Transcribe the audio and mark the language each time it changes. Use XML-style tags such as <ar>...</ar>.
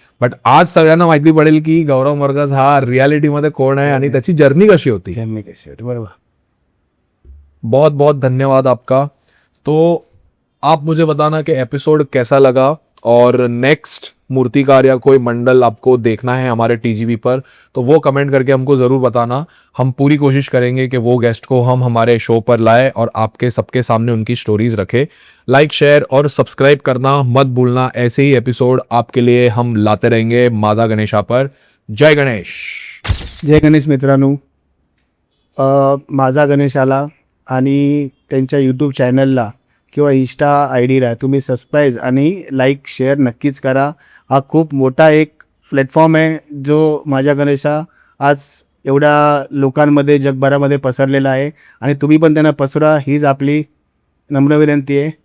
<mr>But आज सगळ्यांना माहिती पडेल की गौरव मरगज हा रियालिटीमध्ये कोण आहे आणि त्याची जर्नी कशी होती. बरोबर.</mr> <hi>बहुत बहुत धन्यवाद आपका. तो आप मुझे बताना कि एपिसोड कैसा लगा और नेक्स्ट मूर्तिकार या कोई मंडल आपको देखना है हमारे टीजीवी पर, तो वो कमेंट करके हमको ज़रूर बताना. हम पूरी कोशिश करेंगे कि वो गेस्ट को हम हमारे शो पर लाए और आपके सबके सामने उनकी स्टोरीज रखें. लाइक, शेयर और सब्सक्राइब करना मत भूलना. ऐसे ही एपिसोड आपके लिए हम लाते रहेंगे माझा गणेशा पर.</hi> <mr>जय गणेश. जय गणेश मित्रांनो. माझा गणेशाला आणि त्यांच्या यूट्यूब चॅनलला किंवा इंस्टा ID तुम्ही सबस्क्राईब आणि लाईक शेअर नक्कीच करा. हा खूप मोठा एक प्लॅटफॉर्म आहे जो माझ्या गणेशा आज एवढ्या लोकांमध्ये जगभरामध्ये पसरलेला आहे आणि तुम्ही पण त्यांना पसरा, हीच आपली नम्र विनंती आहे.</mr>